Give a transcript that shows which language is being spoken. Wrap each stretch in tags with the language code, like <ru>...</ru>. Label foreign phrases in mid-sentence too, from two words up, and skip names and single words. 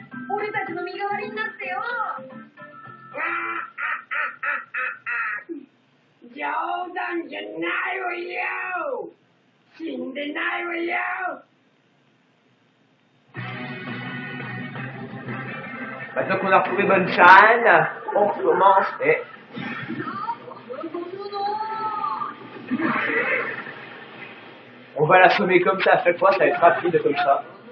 <ja>俺たちの身代わりになってよ。冗談じゃないわよ。死んでないわよ。</ja> <fr>Maintenant qu'on a retrouvé Bonchan, on recommence et... On va l'assommer comme ça à chaque fois, ça va être rapide comme ça.</fr>